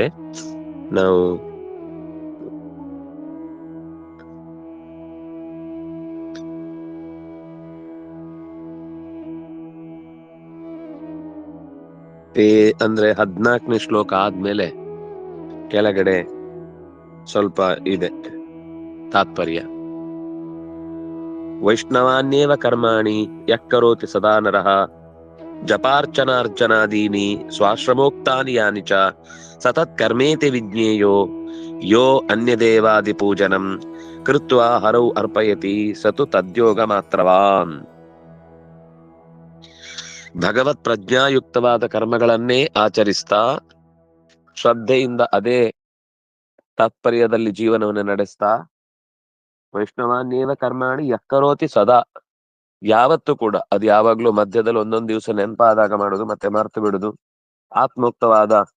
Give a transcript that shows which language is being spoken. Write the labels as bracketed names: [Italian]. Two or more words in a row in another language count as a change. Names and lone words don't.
[Kannada] ನಾವು ಅಂದ್ರೆ 14ನೇ ಶ್ಲೋಕ ಆದ್ಮೇಲೆ ಕೆಳಗಡೆ ಸ್ವಲ್ಪ ಇದೆ ತಾತ್ಪರ್ಯ. [Sanskrit] ವೈಷ್ಣವಾನ್ಯೇವ ಕರ್ಮಾಣಿ ಯಕ್ಕರೋತಿ ಸದಾ ನರಃ ಜಪಾರ್ಚನಾರ್ಚನಾದೀನಿ ಸ್ವಾಶ್ರಮೋಕ್ತಾನಿ ಯಾನಿ ಚ ಸತತ್ ಕರ್ಮೇತಿ ವಿಜ್ಞೇಯೋ ಯೋ ಅನ್ಯದೇವಾದಿ ಪೂಜನಂ ಕೃತ್ವಾ ಹರೌ ಅರ್ಪಯತಿ ಸತು ತದ್ಯೋಗ ಮಾತ್ರವಾನ್. [Kannada] ಭಗವತ್ ಪ್ರಜ್ಞಾಯುಕ್ತವಾದ ಕರ್ಮಗಳನ್ನೇ ಆಚರಿಸ್ತಾ ಶ್ರದ್ಧೆಯಿಂದ ಅದೇ ತಾತ್ಪರ್ಯದಲ್ಲಿ ಜೀವನವನ್ನು ನಡೆಸ್ತಾ, [Sanskrit] ವೈಷ್ಣವಾನ್ಯೇವ ಕರ್ಮಾಣಿ ಯಕ್ಕರೋತಿ ಸದಾ, [Kannada] ಯಾವತ್ತೂ ಕೂಡ ಅದು ಯಾವಾಗ್ಲೂ ಮಧ್ಯದಲ್ಲಿ ಒಂದೊಂದು ದಿವಸ ನೆನಪಾದಾಗ ಮಾಡುದು, ಮತ್ತೆ ಮರ್ತು ಬಿಡುದು, ಆತ್ಮೋಕ್ತವಾದ